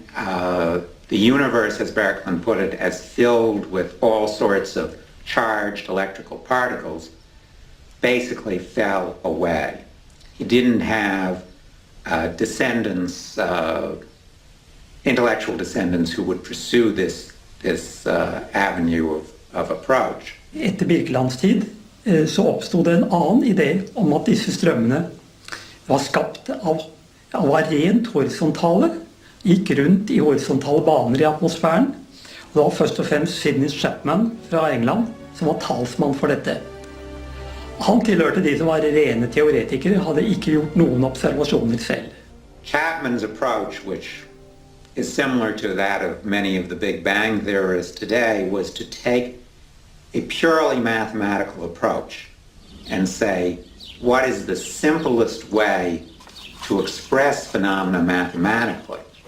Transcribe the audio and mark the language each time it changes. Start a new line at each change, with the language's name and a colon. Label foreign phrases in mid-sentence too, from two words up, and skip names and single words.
English: the universe, as Berkelund put it, as filled with all sorts of charged electrical particles, basically fell away. He didn't have descendants, intellectual descendants who would pursue this avenue of approach.
Norwegian: Etter Birkelands tid så oppstod det en annen idé om at disse strømmene var skapt var rent horisontale, gikk rundt I horisontale baner I atmosfæren, og det var først og fremst Sidney Chapman fra England som var talsmann for dette. Han tilhørte de som var rene teoretikere, hadde ikke gjort noen observasjoner selv.
English: Chapman's approach, which is similar to that of many of the Big Bang theorists today, was to take a purely mathematical approach and say, what is the simplest way to express phenomena mathematically?